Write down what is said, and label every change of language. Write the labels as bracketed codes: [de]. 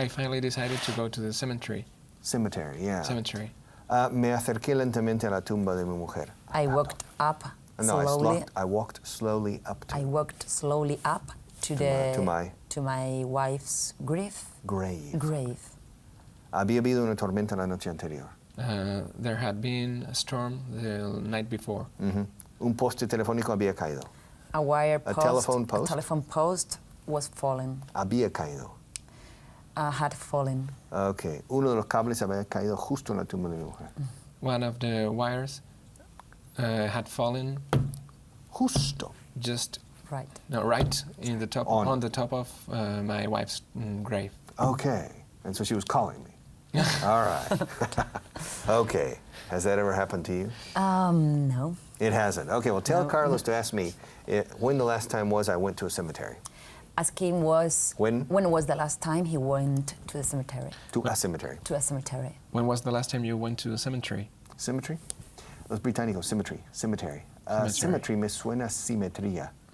[en] finally decided to go to the cemetery. Cemetery, yeah. Cemetery. [es] Me acerqué lentamente a la tumba de mi mujer. [en] I walked up No, slowly. I walked slowly up to I walked slowly up to my wife's grave. Grave. [es] Había habido una tormenta la noche anterior. [en] There had been a storm the night before. [es] Un poste telefónico había caído. [en] A telephone post? A telephone post was fallen. [es] Había caído. [en] Had fallen. Okay. [es] Uno de los cables había caído justo en la tumba de mi mujer. [en] One of the wires had fallen. [es] Justo. [en] Just right. No, right in the top on the top of my wife's grave. Okay. And so she was calling me. All right. Okay. Has that ever happened to you? No. It hasn't. Okay, well, tell Carlos to ask me when the last time was I went to a cemetery. Ask him when was the last time he went to the cemetery? To a cemetery. To a cemetery. When was the last time you went to a cemetery? Cemetery? [es] Los británicos, cemetery. Cemetery me suena simetría.